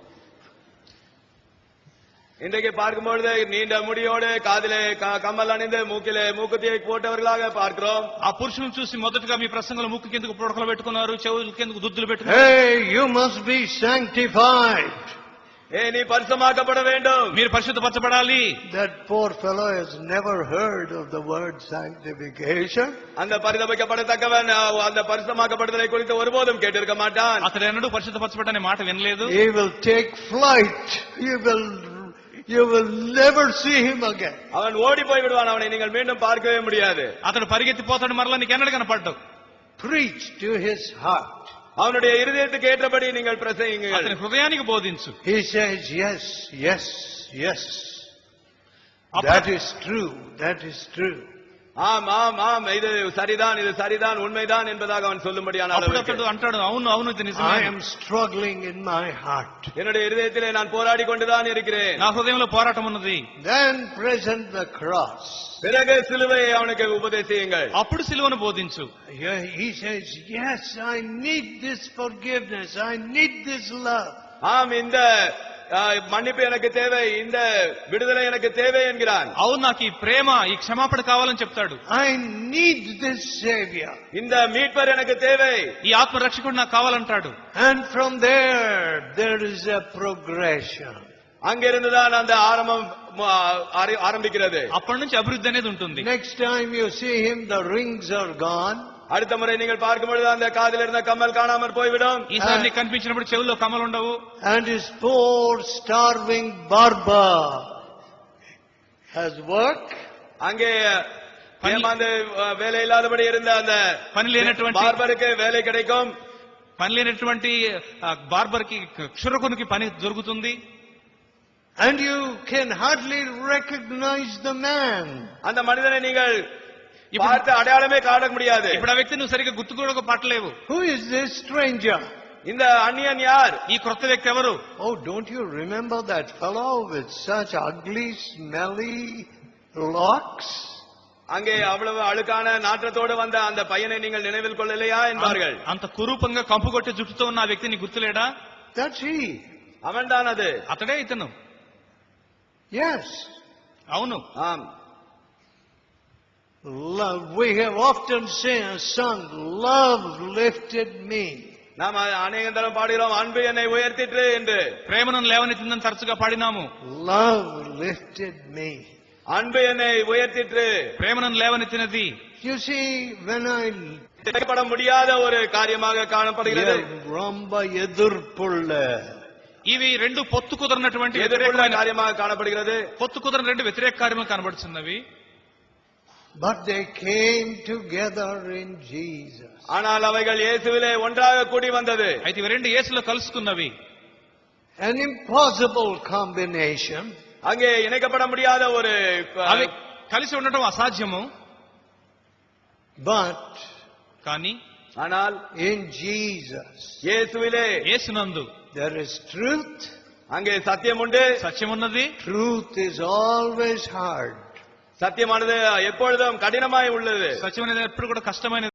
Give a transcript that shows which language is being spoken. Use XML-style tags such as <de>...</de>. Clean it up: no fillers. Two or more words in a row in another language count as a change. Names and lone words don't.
<ta>இன்றைக்கு பார்க்கும்பொழுது நீண்ட முடியோடு காதிலே கம்மல் அணிந்து மூக்கிலே மூக்குத்தியை போட்டவர்களாக பார்க்கிறோம்.</ta> <te>ఆ పురుషులను చూసి మొదటగా మీ ప్రసంగంలో ముక్కు కిందకు పుడకలు పెట్టుకున్నారు, చెవుల కిందకు దుద్దులు పెట్టుకున్నారు.</te> <en>Hey, you must be sanctified.</en> <ta>நீ பரிசுத்தமாக்கப்பட வேண்டும்.</ta> <te>మీరు పరిశుద్ధపరచబడాలి.</te> <en>That poor fellow has never heard of the word sanctification.</en> <ta>அந்த பரிசுத்தமாக்கப்படத்தக்கவன் அந்த பரிசுத்தமாக்கப்படுதலை குறித்து ஒருபோதும் கேட்டிருக்க மாட்டான்.</ta> <te>అతడు ఎన్నడూ పరిశుద్ధపరచబడనే మాట వినలేదు.</te> <en>He will take flight. You will never see him again.</en> <ta>அவன் ஓடி போய் விடுவான். அவனை நீங்கள் மீண்டும் பார்க்கவே முடியாது.</ta> <te>అతడు పరిగెత్తిపోతాడు, మరలా నీకు ఎన్నడూ కనపడ్డావు.</te> <en>Preach to his heart.</en> <ta>அவனுடைய இருதயத்துக்கு ஏற்றபடி நீங்கள் பிரசங்கியுங்கள்.</ta> <te>అతని హృదయానికి బోధించు.</te> <en>He says, yes, yes, yes. That is true. That is true.</en> <ta>ஆம் ஆம் ஆம், இது சரிதான், இது சரிதான், உண்மைதான் என்பதாக அவன் சொல்லும்படியான</ta> <te>అప్పుడు అతడు అంటాడు, అవును అవును ఇది నిజమే.</te> <en>I am struggling in my heart.</en> <ta>என்னுடைய இருதயத்திலே நான் போராடி கொண்டுதான் இருக்கிறேன்.</ta> <te>నా హృదయంలో పోరాటం ఉన్నది.</te> <en>Then present the cross.</en> <ta>பிறகு சிலுவையை அவனுக்கு உபதேசியுங்கள்.</ta> <te>అప్పుడు సిలువను బోధించు.</te> <en>He says, yes, I need this forgiveness. I need this love.</en> <ta>ஆம், இந்த மன்னிப்பு எனக்கு தேவை, இந்த விடுதலை எனக்கு தேவை என்கிறான்.</ta> <te>అవును నాకు ఈ ప్రేమ, ఈ క్షమాపణ కావాలని చెప్తాడు.</te> <en>I need this Savior.</en> <ta>இந்த மீட்பர் எனக்கு தேவை,</ta> <te>ఈ ఆత్మ రక్షకుడు నాకు కావాలంటాడు.</te> <en>And from there is a progression.</en> <ta>அங்கிருந்துதான் அந்த ஆரம்பிக்கிறது.</ta> <te>అప్పటి నుంచి అభివృద్ధి అనేది ఉంటుంది.</te> <en>Next time you see him, the rings are gone.</en> <ta>அடுத்த முறை நீங்கள் பார்க்கும் பொழுது அந்த காதில் இருந்த கம்மல் காணாமற் போய்விடும்.</ta> <te>ఈసారి నీకు కనిపించినప్పుడు చెవుల్లో కమ్మలు ఉండవు.</te> <en>And his poor starving barber has work.</en> <ta>அங்கே ஏமாந்து வேலை இல்லாதபடி இருந்த அந்த</ta> <te>పని లేనటువంటి</te> <ta>பார்பருக்கு வேலை கிடைக்கும்.</ta> <te>పని లేనటువంటి బార్బర్ కి క్షురకునికి పని దొరుకుతుంది.</te> <en>And you can hardly recognize the man.</en> <ta>அந்த மனிதனை நீங்கள் பார்த்து அடையாளமே காண முடியாது.</ta> <te>ఇప్పుడు ఆ వ్యక్తి నువ్వు సరిగ్గా గుర్తు కూడా పట్టలేవు.</te> <en>Who is this stranger?</en> <ta>இந்த அந்நியன் யார்?</ta> <te>ఈ క్రొత్త వ్యక్తి ఎవరు?</te> <en>Oh, don't you remember that fellow with such ugly, smelly locks?</en> <ta>அங்கே அவ்வளவு அழுக்கான நாற்றத்தோடு வந்த அந்த பையனை நீங்கள் நினைவில் கொள்ளலையா என்பார்கள்.</ta> <te>అంత కురూపంగా కంపు కొట్టే జుట్టుతో ఉన్న ఆ వ్యక్తి నీకు గుర్తులేడా?</te> <en>That's he.</en> <ta>அவன்தான் அது.</ta> <te>అతడే ఇతను.</te> <en>Yes.</en> <te>అవును.</te> <ta>ஆம்.</ta> <en>Love. We have often sung, love lifted me.</en> <ta>நாம் அநேக தரம் பாடுகிறோம், அன்பு என்னை உயர்த்திற்று என்று.</ta> <te>ప్రేమను లేవనెత్తిందని తరచుగా పాడినాము.</te> <en>Love lifted me.</en> <ta>அன்பு என்னை உயர்த்திற்று.</ta> <te>ప్రేమను లేవనెత్తినది.</te> <en>You see, when I</en> <ta>செய்யப்பட முடியாத ஒரு காரியமாக காணப்படுகிறது. ரொம்ப எதிர்ப்புள்ள,</ta> <te>ఇవి రెండు పొత్తు కుదరనటువంటి</te> <ta>எதிர்ப்புள்ள காரியமாக காணப்படுகிறது.</ta> <te>పొత్తు కుదరని రెండు వ్యతిరేక కార్యములు కనబడుతున్నవి.</te> <en>but they came together in Jesus.</en> <ta>ஆனால் அவைகள் இயேசுவிலே ஒன்றாக கூடி வந்தது.</ta> <te>అయితే ఇవి రెండు యేసులో కలుసుకున్నవి.</te> <en>An impossible combination.</en> <ta>அங்கே இணைக்கப்பட முடியாத ஒரு</ta> <te>అవి కలిసి ఉండటం అసాధ్యము.</te> <en>But</en> <te>కానీ</te> <ta>ஆனால்</ta> <en>in Jesus,</en> <ta>இயேசுவிலே</ta> <te>యేసునందు</te> <en>there is truth.</en> <ta>அங்கே சத்தியம் உண்டு.</ta> <te>సత్యం ఉన్నది.</te> <en>Truth is always hard.</en> <ta>சத்தியமானது எப்பொழுதும் கடினமாய் உள்ளது.</ta> <te>సత్యం అనేది ఎప్పుడు కూడా కష్టమైన</te>